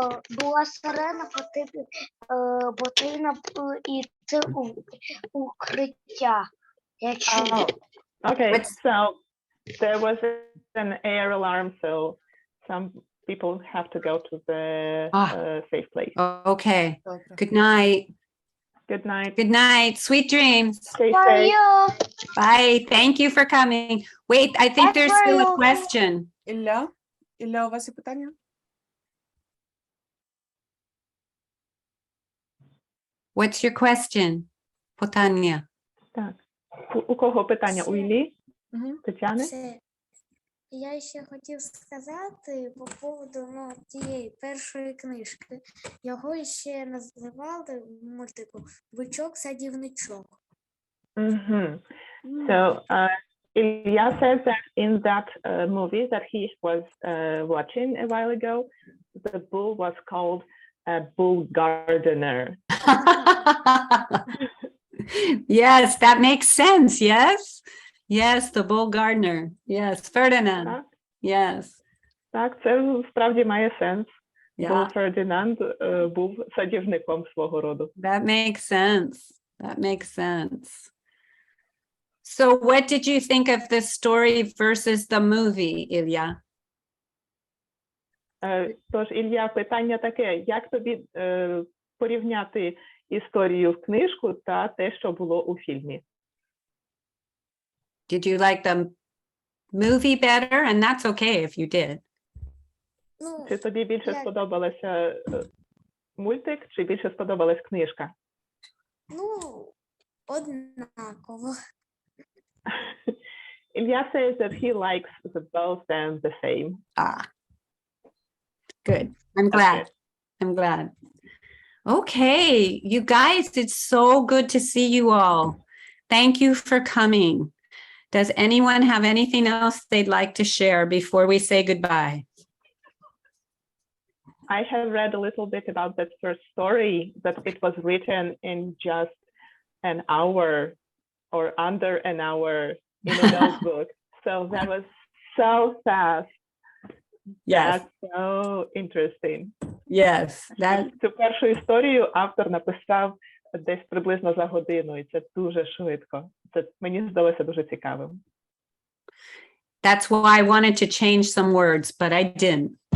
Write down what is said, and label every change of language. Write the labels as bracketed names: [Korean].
[Ukrainian] Була сирена, потрібно йти у укриття. Якщо [English] Oh, okay, What's- so there was an air alarm, so some people have to go to the safe place. Okay. [Ukrainian] Добре. [English] Good night. Good night. Good night. Sweet dreams. Stay safe. Bye. Thank you for coming. Wait, I think there's still a Bye. question. [Ukrainian] Ілля, у вас є питання? [English] What's your question? [Ukrainian] Питання. Так. У кого питання? У Іллі? Мгм. Тетяни? Це я ще хотів сказати по поводу тієї першої книжки. Його ще називали в мультику «Бичок-садівничок». Mm-hmm. [English] So Ilya says that in that movie that he was watching a while ago, the bull was called a bull gardener. Yes, that makes sense. Yes. Yes, the bull gardener. Yes, Ferdinand. [Ukrainian] Так, [English] Yes. [Ukrainian] так, це справді має сенс. Бо [English] Yeah, [Ukrainian] Фердинанд був садівником свого роду. [English] that makes sense. That makes sense. So what did you think of the story versus the movie, Ilya? [Ukrainian] Тож, Ілля, питання таке, як тобі порівняти історію в книжку та те, що було у фільмі? [English] Did you like the movie better? And that's okay if you did. [Ukrainian] Ну, Чи тобі більше як- сподобалося мультик, чи більше сподобалась книжка? Ну, однаково. [English] Ilya says that he likes the both and the same. Ah, good. I'm glad. good. I'm glad. Okay, you guys, it's so good to see you all. Thank you for coming. Does anyone have anything else they'd like to share before we say goodbye? I have read a little bit about that first story, that it was written in just an hour or under an hour in a notebook. So that was so fast. Yes, That's so interesting. yes, that [Ukrainian] Цю першу історію автор написав десь приблизно за годину, і це дуже швидко. Це мені здалося дуже цікавим. [English] that's why I wanted to change some words, but I didn't.